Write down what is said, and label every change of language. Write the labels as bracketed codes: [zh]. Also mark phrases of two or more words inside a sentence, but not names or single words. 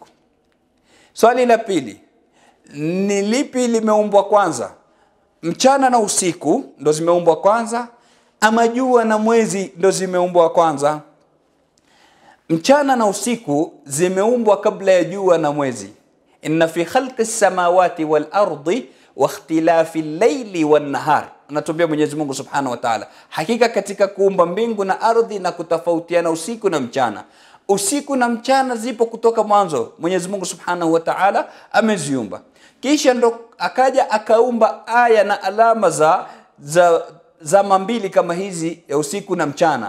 [sw] Swali la pili, ni lipi limeumbwa kwanza? Mchana na usiku ndo zimeumbwa kwanza ama jua na mwezi ndo zimeumbwa kwanza? Mchana na usiku zimeumbwa kabla ya jua na mwezi. [ar] إن في خلق السماوات والأرض واختلاف الليل والنهار. [sw] Anatuambia Mwenyezi Mungu [ar] سبحانه وتعالى, [sw] hakika katika kuumba mbingu na ardhi na kutofautiana usiku na mchana. Usiku na mchana zipo kutoka mwanzo. Mwenyezi Mungu [ar] سبحانه وتعالى [sw] ameziumba. Kisha ndo akaja akaumba aya na alama za mbili kama hizi ya usiku na mchana.